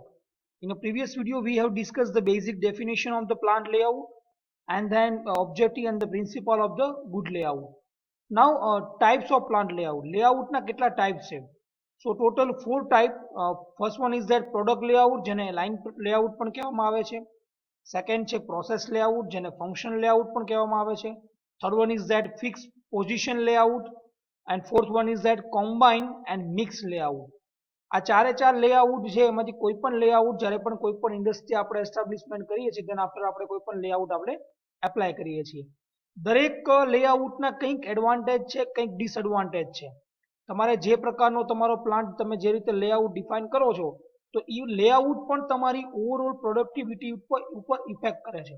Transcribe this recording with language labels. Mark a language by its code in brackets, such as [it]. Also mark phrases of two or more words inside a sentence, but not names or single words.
[en] In a previous video we have discussed the basic definition of the plant layout and then objective and the principle of the good layout. Now types of plant layout. Layout [gu] ના કેટલા [en] types છે? So total 4 type. First one is that product layout જેને line layout [gu] પણ કહેવામાં આવે છે. Second છે [en] process layout [gu] જેને [en] function layout [gu] પણ કહેવામાં આવે છે. [en] Third one is that fixed position layout. And fourth one is that combine and mix layout. [gu] આ ચારે ચાર લેઆઉટ છે એમાંથી કોઈ પણ લેઆઉટ જ્યારે પણ કોઈ પણ ઇન્ડસ્ટ્રી આપણે એસ્ટાબ્લિશમેન્ટ કરીએ છીએ તેના આફ્ટર આપણે કોઈ પણ લેઆઉટ આપણે એપ્લાય કરીએ છીએ. દરેક લેઆઉટના કંઈક એડવાન્ટેજ છે, કંઈક ડિસએડવાન્ટેજ છે. તમારે જે પ્રકારનો તમારો પ્લાન્ટ તમે જે રીતે [en] layout define [gu] કરો છો તો એ લેઆઉટ પણ તમારી [en] overall productivity [gu] ઉપર ઇફેક્ટ કરે છે.